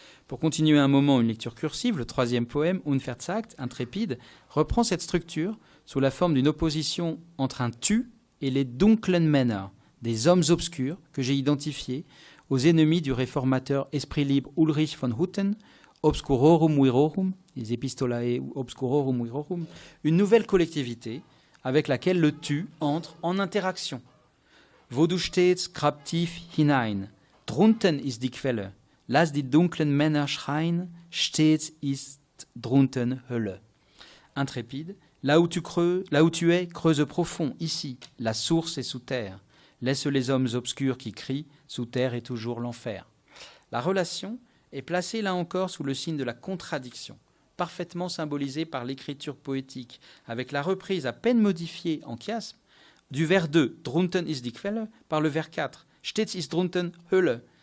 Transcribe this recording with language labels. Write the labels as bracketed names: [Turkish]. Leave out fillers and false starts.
[French] Pour continuer un moment une lecture cursive, le 3e poème, Unverzagt, intrépide, reprend cette structure sous la forme d'une opposition entre un tu et les dunklen Männer, des hommes obscurs que j'ai identifiés aux ennemis du réformateur esprit libre Ulrich von Hutten, Obscurorum Virorum, les Epistolae Obscurorum Virorum, une nouvelle collectivité avec laquelle le tu entre en interaction. [German] Wo du stehst, grab tief hinein, drunten ist die Quelle, lass die dunklen Männer schreien, stets ist drunten Hölle. [French] Intrépide, là où tu es, creuse profond, ici, la source est sous terre. Laisse les hommes obscurs qui crient, sous terre est toujours l'enfer. La relation est placée là encore sous le signe de la contradiction, parfaitement symbolisée par l'écriture poétique, avec la reprise à peine modifiée en chiasme du vers 2, [German] drunten ist die Quelle, [French] par le vers 4, [German] stets ist drunten Hölle.